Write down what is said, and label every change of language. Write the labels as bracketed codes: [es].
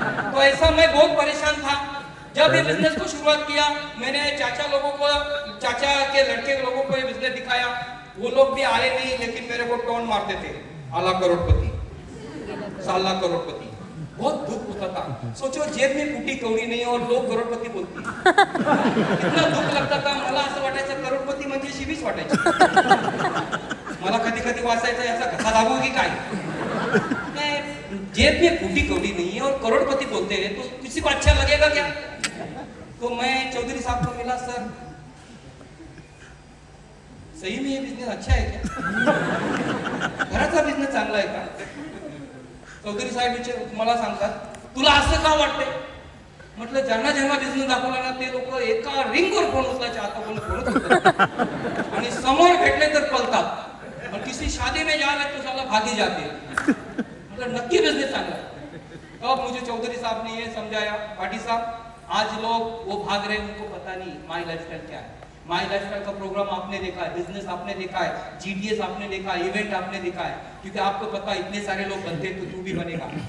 [hi] तो ऐसा मैं बहुत परेशान था। जब ये बिजनेस को शुरुआत किया, मैंने चाचा के लड़के लोगों को ये बिजनेस दिखाया, वो लोग भी आए नहीं, लेकिन मेरे को टोन मारते थे, आला करोड़पति, साला करोड़पति। बहुत दुख होता था। सोचो, जेब में फुटी कौड़ी नहीं और लोग करोड़पती बोलते, कितना दुख लगता था। [mr] मला असं वाटायचं करोडपती म्हणजे शिवीच वाटायची। मला कधी कधी वाचायचं याचा घसा लागू की काय? [hi] जेब में फूटी कौड़ी नहीं है और करोड़पति बोलते हैं तो किसी को अच्छा लगेगा क्या? तो मैं चौधरी साहब को मिला, सर सही में ये बिजनेस अच्छा है क्या? [mr] घराचा बिजनेस चांगला आहे का? चौधरी साहेब मला सांगतात, तुला असं का वाटतंय? म्हटलं, ज्यांना ज्यांना बिझनेस दाखवला ना ते लोक एका रिंगवर फोन उचलायचे, आता कोण फोनच उचलत आणि समोर भेटले तर पलतात, [hi] और किसी शादी में जा रहे तो साला भागी जाते। मतलब [mr] नक्की बिजनेस चांगला [hi] है। तो अब मुझे चौधरी साहब ने ये समझाया, पाटिल साहब आज लोग वो भाग रहे हैं, उनको पता नहीं माई लाइफस्टाइल क्या है। माई लाइफस्टाइल का प्रोग्राम आपने देखा है, बिजनेस आपने देखा है, जीटीएस आपने देखा है, इवेंट आपने देखा है, क्योंकि आपको पता है इतने सारे लोग बनते हैं तो तू भी बनेगा।